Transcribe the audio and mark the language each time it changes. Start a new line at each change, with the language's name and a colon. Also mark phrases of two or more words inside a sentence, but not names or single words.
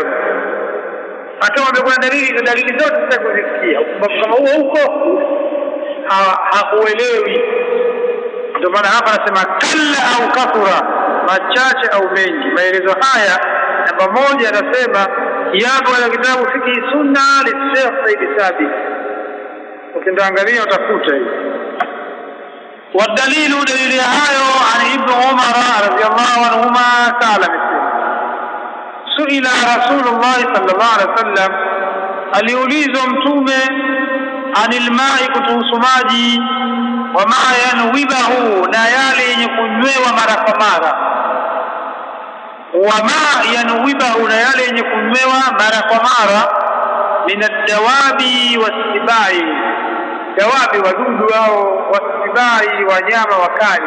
Swahili: Hata kuna dalili zote zitakuzisikia, kama huko hakuelewi. Ndio maana hapa anasema kalla au kathura, machache au mengi. Maelezo haya namba 1 anasema yapo katika kitabu Fiqh Sunna li-Sheikh Said Sabiq, ukiangalia utakuta hiyo.
Arabic: والدليل دليل هايو عن ابن عمر رضي الله عنهما قال سئل رسول الله صلى الله عليه وسلم,
Swahili: aliulizwa mtume
Arabic: عن الماء,
Swahili: kuhusu maji,
Arabic: وما ينوبه,
Swahili: na yale yenye kunywewa mara kwa mara,
Arabic: وما ينوبه,
Swahili: na yale yenye kunywewa mara kwa mara,
Arabic: من الدواب والسباع,
Swahili: dawabi wadudu hao, wasibai wanyama wakali.